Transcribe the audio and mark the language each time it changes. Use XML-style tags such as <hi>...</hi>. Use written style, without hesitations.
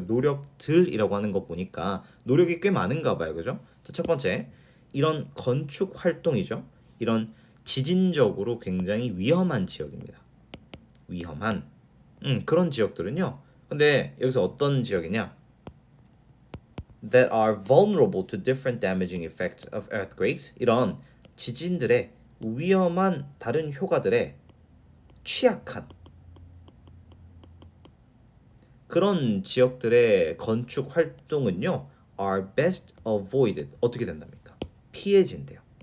<ko>노력들이라고 하는 거 보니까 노력이 꽤 많은가 봐요, 그죠? 자, 첫 번째 이런 건축 활동이죠. 이런 지진적으로 굉장히 위험한 지역입니다. 위험한 그런 지역들은요. 근데 여기서 어떤 지역이냐?</ko> <en>That are vulnerable to different damaging effects of earthquakes.</en> <ko>이런 지진들의 위험한 다른 효과들에 취약한 그런 지역들의 건축 활동은요</ko> <en>are best avoided</en> <ko>어떻게 된답니까? 피해진대요.</ko>